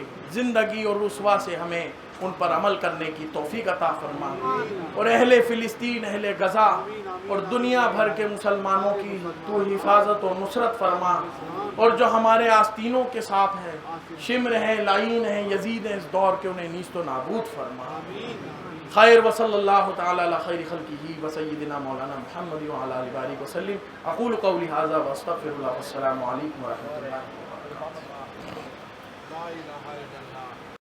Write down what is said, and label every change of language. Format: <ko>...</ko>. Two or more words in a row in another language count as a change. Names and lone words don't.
<ur>زندگی اور رسوا سے ہمیں ان پر عمل کرنے کی توفیق عطا فرما، اور اہل فلسطین، اہل غزہ اور دنیا بھر کے مسلمانوں کی تو حفاظت و نصرت فرما، اور جو ہمارے آستینوں کے ساتھ ہیں، شمر ہیں، لعین ہیں، یزید ہیں، اس دور کے انہیں نیست و نابود فرما۔</ur> <ar>خیر وصلی اللہ تعالی علی خیر خلقہ وسیدنا مولانا محمد وعلی آلہ وآلہ وسلم۔ اقول قولی ھذا واستغفر اللہ، والسلام علیکم ورحمۃ اللہ وبرکاتہ۔ لا الہ الا اللہ۔</ar>